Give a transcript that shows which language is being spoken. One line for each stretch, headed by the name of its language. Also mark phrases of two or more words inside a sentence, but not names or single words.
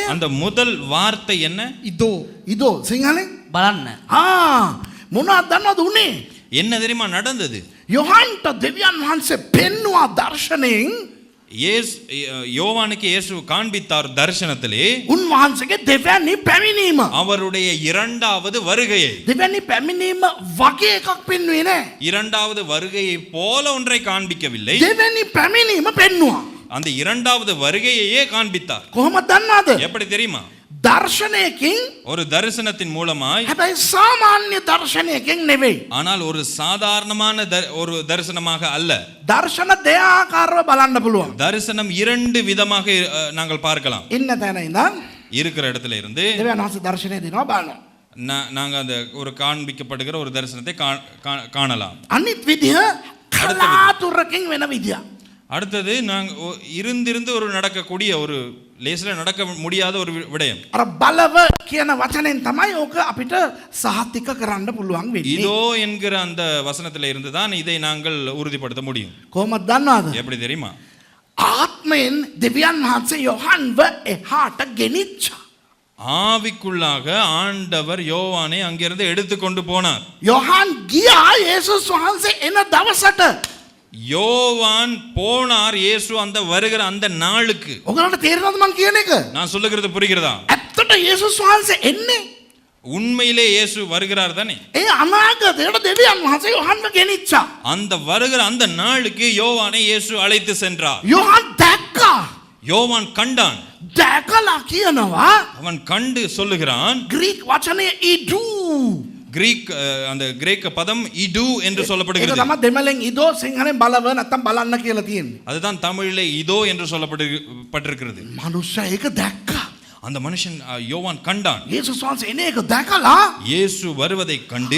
Tamil: அந்த முதல் வார்த்தை என்ன? இதோ.
Sinhala: ඉදෝ සිංහලෙන් බලන්න මොනවද දන්නවද උනේ?
Tamil: என்ன தெரியுமா நடந்தது?
Sinhala: යොහන්ට දෙවියන් වහන්සේ පෙන්වුවා දර්ශනයෙන්
Tamil: யோவானுக்கு இயேசு காண்பித்தார் தரிசனத்திலே
Sinhala: උන්වහන්සේගේ දෙවැනි පැමිණීම.
Tamil: அவருடைய இரண்டாவது வருகையை.
Sinhala: දෙවැනි පැමිණීම වගේ එකක් පෙන්වුවේ නෑ.
Tamil: இரண்டாவது வருகையை போல ஒன்றை காண்பிக்கவில்லை.
Sinhala: දෙවැනි පැමිණීම පෙන්වුවා.
Tamil: அந்த இரண்டாவது வருகையையே காண்பித்தார்.
Sinhala: කොහොමද දන්නවද?
Tamil: எப்படி தெரியுமா?
Sinhala: දර්ශනයකින්
Tamil: ஒரு தரிசனத்தின் மூலமாய்,
Sinhala: හැබැයි සාමාන්‍ය දර්ශනයකින් නෙවෙයි.
Tamil: ஆனால் ஒரு சாதாரணமான ஒரு தரிசனமாக அல்ல.
Sinhala: දර්ශන දෙආකාරව බලන්න පුළුවන්.
Tamil: தரிசனம் இரண்டு விதமாக நாங்கள் பார்க்கலாம்.
Sinhala: ඉන්න තැන ඉඳන්
Tamil: இருக்கிற இடத்துல இருந்து
Sinhala: දෙවියන් වහන්සේ දර්ශනය දෙනවා බලනවා.
Tamil: நாங்க அந்த ஒரு காண்பிக்கப்படுகிற ஒரு தரிசனத்தை காணலாம்.
Sinhala: අනිත් විදිහ කලාතුරකින් වෙන විදිය.
Tamil: அடுத்தது நாங்க இருந்திருந்து ஒரு நடக்கக்கூடிய ஒரு லேசில் நடக்க முடியாத ஒரு விடயம்.
Sinhala: අර බලව කියන වචනෙන් තමයි ඕක අපිට සහතික කරන්න පුළුවන් වෙන්නේ.
Tamil: இதோ என்கிற அந்த வசனத்துல இருந்து தான் இதை நாங்கள் உறுதிப்படுத்த முடியும்.
Sinhala: කොහොමද දන්නවද?
Tamil: எப்படி தெரியுமா?
Sinhala: ආත්මයෙන් දෙවියන් වහන්සේ යොහන්ව එහාට ගෙනිච්චා.
Tamil: ஆவிக்குள்ளாக ஆண்டவர் யோவானை அங்கிருந்து எடுத்துக்கொண்டு போனார்.
Sinhala: යොහන් ගියා යේසුස් වහන්සේ එන දවසට.
Tamil: யோவான் போனார் இயேசு அந்த வருகிற அந்த நாளுக்கு.
Sinhala: ඔයගලන්ට තේරෙනවද මං කියන එක?
Tamil: நான் சொல்லுகிறது புரிகிறதா?
Sinhala: ඇත්තට යේසුස් වහන්සේ එන්නේ.
Tamil: உண்மையிலே இயேசு வருகிறார் தானே?
Sinhala: ඒ අනාගතයට දෙවියන් වහන්සේ යොහන්ව ගෙනිච්චා.
Tamil: அந்த வருகிற அந்த நாளுக்கு யோவானை இயேசு அழைத்து சென்றார்.
Sinhala: යොහන් දැක්කා.
Tamil: யோவான் கண்டான்.
Sinhala: දැකලා කියනවා
Tamil: அவன் கண்டு சொல்லுகிறான்.
Sinhala: ග්‍රීක වචනය ඉඩු.
Tamil: கிரீக் அந்த கிரேக்க பதம் இடு என்று
Sinhala: ඒක
Tamil: சொல்லப்படுகிறது.
Sinhala: තමයි දෙමළෙන් ඉදෝ සිංහලෙන් බලව නැත්තම් බලන්න කියලා තියෙන්නේ.
Tamil: அதுதான் தமிழிலே இதோ என்று சொல்லப்பட்டிருக்கிறது.
Sinhala: මනුෂ්‍යයා ඒක දැක්කා.
Tamil: அந்த மனுஷன் யோவான் கண்டான்.
Sinhala: යේසුස් වහන්සේ එන එක දැකලා
Tamil: இயேசு வருவதை கண்டு